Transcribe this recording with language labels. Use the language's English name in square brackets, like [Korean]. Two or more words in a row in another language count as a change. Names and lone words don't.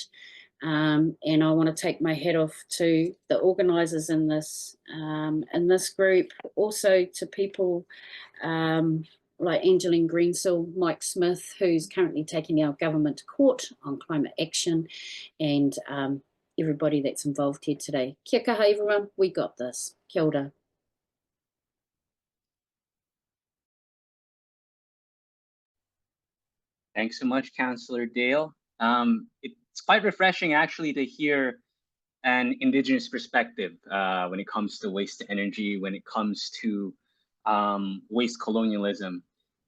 [English] And I want to take my hat off to the organisers in this group, also to people like Angeline Greensill, Mike Smith, who's currently taking our government to court on climate action, and everybody that's involved here today. [Māori] Kia kaha [English] everyone, we got this. [Māori] Kia ora. [English] Thanks so much, Councillor Dale. It's quite refreshing actually to hear an Indigenous perspective when it comes to waste to energy, when it comes to waste colonialism.